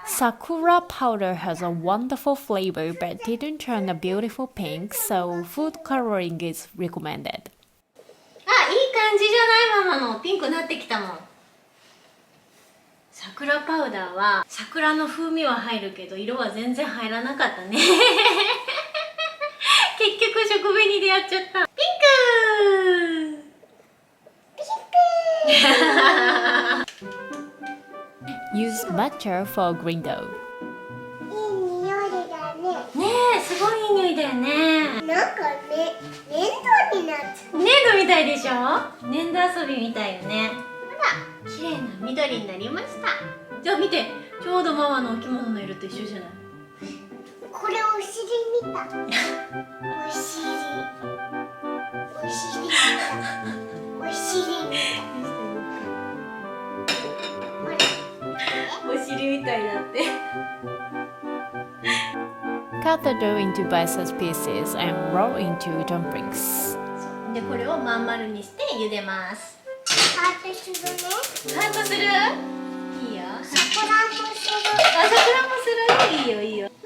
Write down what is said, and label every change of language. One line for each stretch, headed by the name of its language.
English: Sakura powder has a wonderful flavor but didn't turn a beautiful pink, so food coloring is recommended.
Japanese: あ、いい感じじゃない？ママのピンクなってきたもん。桜パウダーは桜の風味は入るけど色は全然入らなかったね結局食紅でやっちゃった。ピンク
English: Use matcha for green dough.
Japanese: いい匂いだねねえ、すごいいい匂いだよね。なんかね粘土になって粘土みたいでしょ？粘土遊びみたいよね。ほら、綺麗な緑になりました。じゃあ見て、ちょうどママのお着物の色と一緒じゃない？これお尻見たお尻お尻見たお尻見たほらお尻みたいだって。
English: Cut the dough into bite-sized pieces and roll into dumplings.
Japanese: で、これをまん丸にして茹でます。ハートするねハートする？いいよ。サクランボするあ、桜もする？いいよ、いいよ。